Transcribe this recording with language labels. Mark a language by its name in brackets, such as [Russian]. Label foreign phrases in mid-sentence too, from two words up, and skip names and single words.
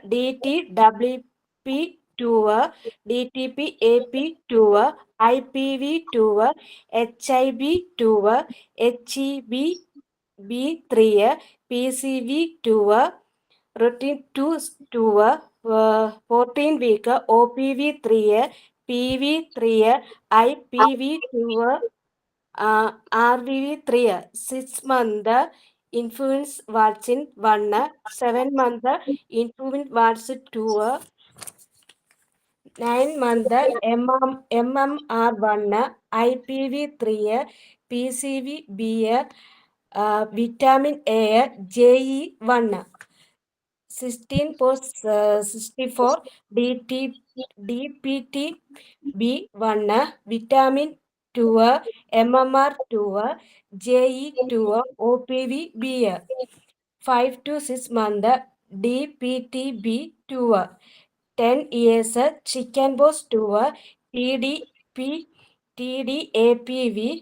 [English] DTWP2, DTPAP2, IPV2, HIV2, HEBB3, PCV2, routine 2, 14 week, OPV3, PV3, IPV2, RVV3, 6 month influenza vaccine 1, 7 month influenza vaccine 2, 9 month MMR1, IPV3, PCVB, vitamin A, JE1, 16 post 64, DPTB1, vitamin 2, MMR2, JE2, OPVB, 5 to 6 month DPTB2, 10 years chickenpox 2, TDAPV,